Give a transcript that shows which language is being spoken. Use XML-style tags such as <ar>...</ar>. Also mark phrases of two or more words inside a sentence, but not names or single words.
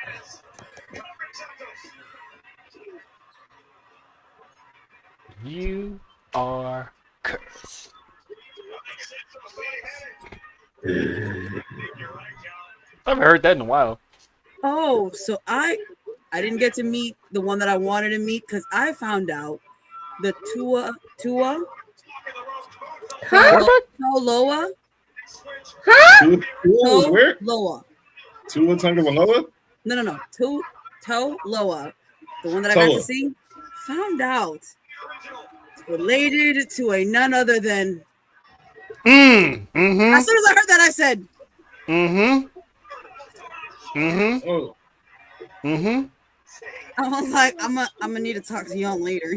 <en>You are cursed. I haven't heard that in a while. Oh, so I didn't get to meet the one that I wanted to meet because I found out the Tua Loa. Huh? Tua where? Loa. Tua Tagovailoa? No. Toe Loa. The one that I got to see. Found out it's related to a none other than. Mm-hmm. As soon as I heard that, I said. Mm-hmm. Oh. Mm-hmm. I was like, I'm gonna need to talk to y'all later.</en>